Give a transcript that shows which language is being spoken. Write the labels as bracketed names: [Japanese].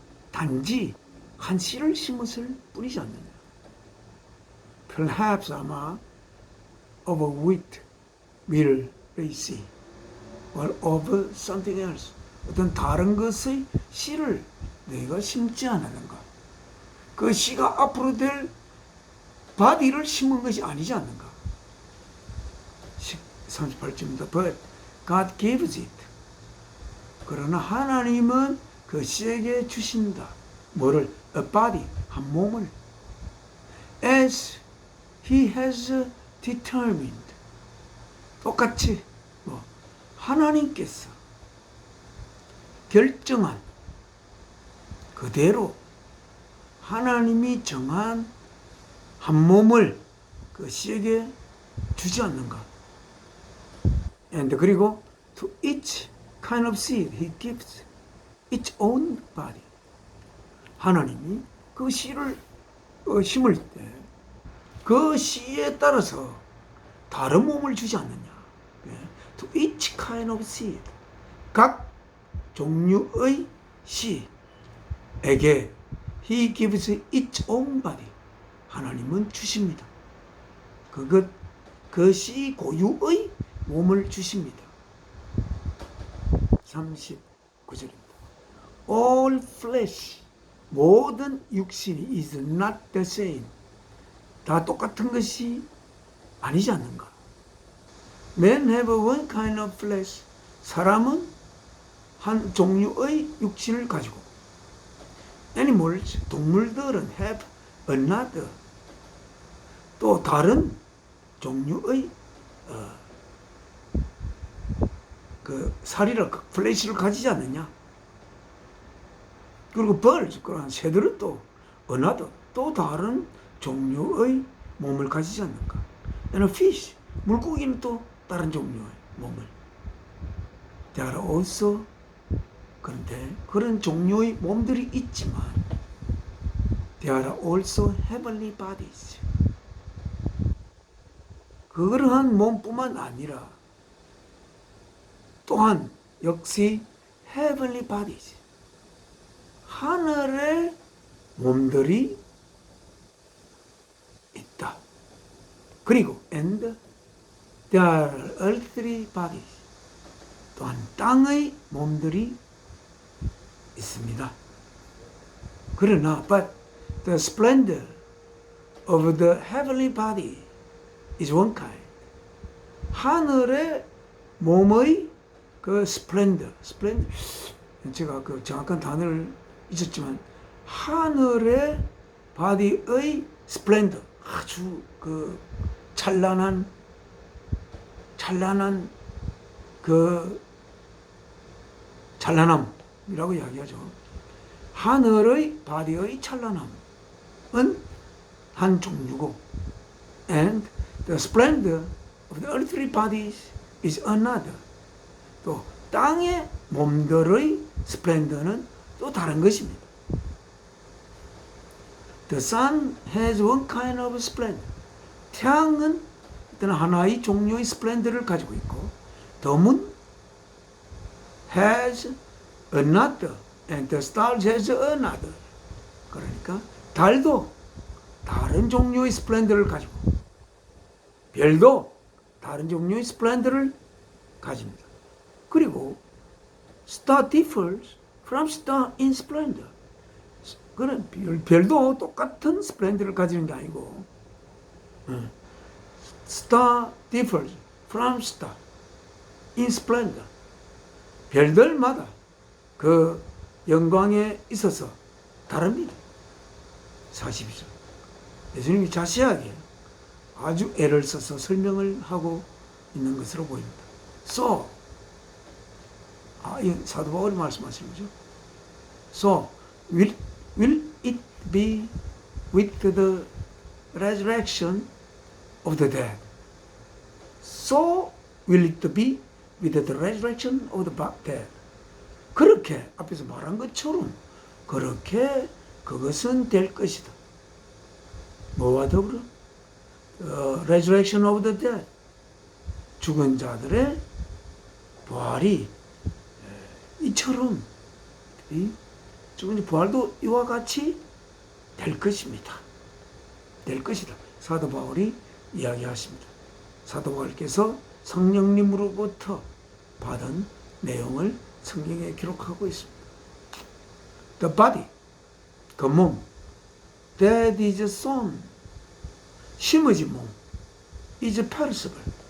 [Korean] 단지 한 씨를 심었을 뿐이지 않느냐. [English] Perhaps [Korean] 아마 [English] of a wheat will they see, or of something else. [Korean] 어떤 다른 것의 씨를 너희가 심지 않았는가. 그 씨가 앞으로 될 바디를 심은 것이 아니지 않는가. 38절입니다. [English] But God gives it. [Korean] 그러나 하나님은 그 씨에게 주신다. 뭐를? [English] A body, [Korean] 한 몸을. [English] As He has determined. [Korean] 똑같이 하나님께서 결정한 그대로 하나님이 정한 한 몸을 그 씨에게 주지 않는가. [English] And [Korean] 그리고 [English] to each kind of seed He gives its own body. [Korean] 하나님이 그 씨를 심을 때 그 씨에 따라서 다른 몸을 주지 않느냐. [English] To each kind of seed. [Korean] 각 종류의 씨에게 [English] He gives its own body. [Korean] 하나님은 주십니다. 그 씨 고유의 몸을 주십니다. 39절입니다. [English] All flesh, [Korean] 모든 육신이 [English] is not the same. [Korean] 다 똑같은 것이 아니지 않는가. [English] Men have one kind of flesh. [Korean] 사람은 한 종류의 육신을 가지고 [English] Animals, [Korean] 동물들은 [English] have another. [Korean] 또 다른 종류의 그 살이를, 플래시를 가지지 않느냐. 그리고 [English] birds, [Korean] 그런 새들은 또 [English] another, [Korean] 또 다른 종류의 몸을 가지지 않는가. [English] And a fish, [Korean] 물고기는 또 다른 종류의 몸을. [English] There are also, [Korean] 그런데 그런 종류의 몸들이 있지만 [English] There are also heavenly bodies. [Korean] 그러한 몸뿐만 아니라 또한 역시 [English] heavenly bodies, [Korean] 하늘의 몸들이 있다. 그리고 [English] and there are earthly bodies, [Korean] 또한 땅의 몸들이 있습니다. 그러나 [English] but the splendor of the heavenly body is one kind. [Korean] 하늘의 몸의 그 splendor, 제가 그 정확한 단어를 잊었지만 하늘의 바디의 splendor, 아주 그 찬란한 그 찬란함이라고 이야기하죠. 하늘의 바디의 찬란함은 한 종류고, [English] and the splendor of the earthly bodies is another. [Korean] 또 땅의 몸들의 스플렌더는 또 다른 것입니다. [English] The sun has one kind of splendor. [Korean] 태양은 어떤 하나의 종류의 스플렌더를 가지고 있고, [English] the moon has another, and the stars has another. [Korean] 그러니까 달도 다른 종류의 스플렌더를 가지고, 별도 다른 종류의 스플렌더를 가집니다. 그리고 [English] star differs from star in splendor. [Korean] 그런 별도 똑같은 스플렌더를 가지는 게 아니고, [English] star differs from star in splendor. [Korean] 별들마다 그 영광에 있어서 다릅니다. 42절. 예수님이 자세하게 아주 애를 써서 설명을 하고 있는 것으로 보입니다. So, 이 사도 바울이 말씀하시는 거죠. [English] So, will it be with the resurrection of the dead? So will it be with the resurrection of the dead? [Korean] 그렇게 앞에서 말한 것처럼 그렇게 그것은 될 것이다. 뭐와 더불어? [English] Resurrection of the dead. [Korean] 죽은 자들의 부활이 이처럼 죽은 부활도 이와 같이 될 것입니다. 될 것이다. 사도 바울이 이야기하십니다. 사도 바울께서 성령님으로부터 받은 내용을 성경에 기록하고 있습니다. [English] The body, [Korean] 그 몸, [English] that is sown, [Korean] 심어진 몸, [English] is perishable.